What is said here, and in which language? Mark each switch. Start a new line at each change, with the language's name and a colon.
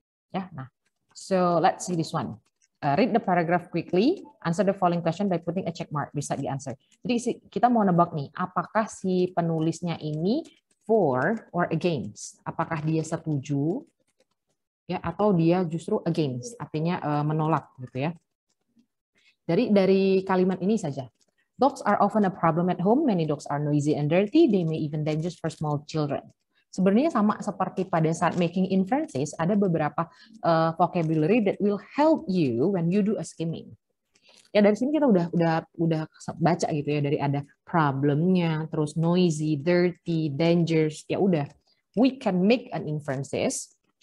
English: Ya, nah, so let's see this one. Read the paragraph quickly, answer the following question by putting a check mark beside the answer.
Indonesian: Jadi kita mau nebak nih, apakah si penulisnya ini for or against? Apakah dia setuju? Ya, atau dia justru against, artinya menolak gitu ya. Dari kalimat ini saja.
English: Dogs are often a problem at home. Many dogs are noisy and dirty. They may even dangerous for small children.
Indonesian: Sebenarnya sama seperti pada saat making inferences, ada beberapa vocabulary
English: that will help you when you do a skimming.
Indonesian: Ya, dari sini kita udah baca gitu ya, dari ada problemnya, terus noisy, dirty, dangerous, ya udah.
English: We can make an inferences.